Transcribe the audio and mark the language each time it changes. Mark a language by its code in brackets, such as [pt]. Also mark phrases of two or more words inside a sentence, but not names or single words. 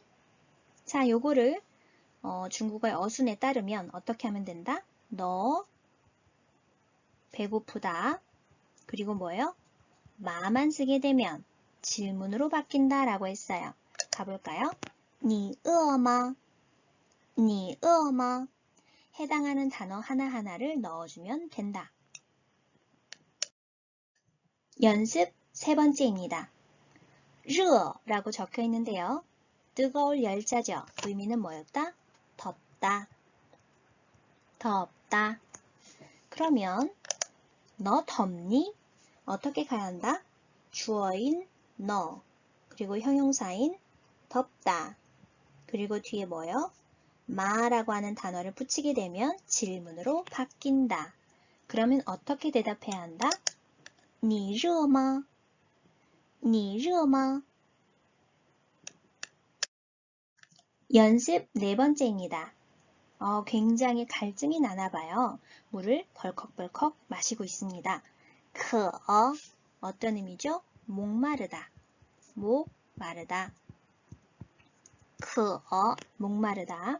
[ko] 자, 요거를 중국어의 어순에 따르면 어떻게 하면 된다? 너 배고프다. 그리고 뭐예요? 마만 쓰게 되면 질문으로 바뀐다 라고 했어요. [zh] 가볼까요? 你饿吗? 你饿吗? [ko] 해당하는 단어 하나하나를 넣어주면 된다. 연습 세 번째입니다. 热라고 적혀 있는데요. 뜨거울 열자죠. 의미는 뭐였다? 덥다. 덥다. 그러면 너 덥니? 어떻게 가야 한다? 주어인 너, 그리고 형용사인 덥다. 그리고 뒤에 뭐요? 마라고 하는 단어를 붙이게 되면 질문으로 바뀐다. 그러면 어떻게 대답해야 한다? [zh] 你热吗? 你热吗? [ko] 연습 네 번째입니다. 굉장히 갈증이 나나 봐요. 물을 벌컥벌컥 마시고 있습니다. 어떤 의미죠? 목마르다. 목마르다. 목마르다.